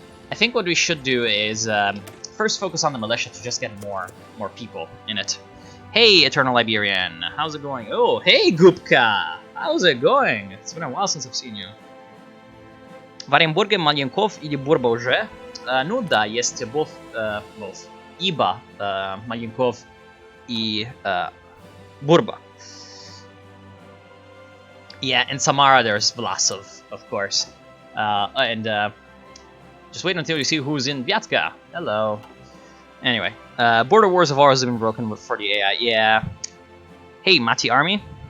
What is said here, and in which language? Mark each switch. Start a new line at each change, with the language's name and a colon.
English: I think what we should do is first focus on the militia to just get more people in it. Hey, Eternal Iberian, how's it going? Oh, hey, Gupka, how's it going? It's been a while since I've seen you.
Russian: В Оренбурге Маленков или Бурба уже? Ну да, есть
English: both.
Russian: Ибо Маленков и Burba.
English: Yeah, in Samara there's Vlasov, of course. And just wait until you see who's in Vyatka. Hello. Anyway, border wars have always been broken for the AI. Yeah. Hey, Mati Army.